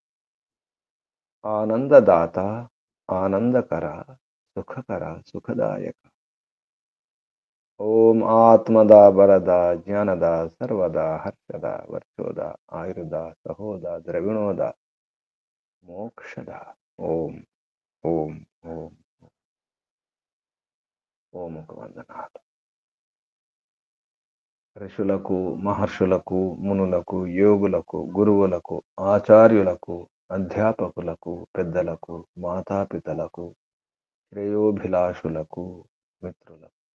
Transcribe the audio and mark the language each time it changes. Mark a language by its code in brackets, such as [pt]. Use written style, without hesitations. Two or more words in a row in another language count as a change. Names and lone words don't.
[sa] आनंददाता आनंदकर सुखकर सुखदायक ओम आत्मदा वरदा ज्ञानदा सर्वदा हर्षदा वर्षोदा आयुर्दा सहोदा द्रविणोदा मोक्षदा ओम ओम ओम [te] ओम వందనాలు ఋషులకు మహర్షులకు మునులకు యోగులకు గురువులకు ఆచార్యులకు అధ్యాపకులకు పెద్దలకు మాతాపితలకు శ్రేయోభిలాషులకు మిత్రులకు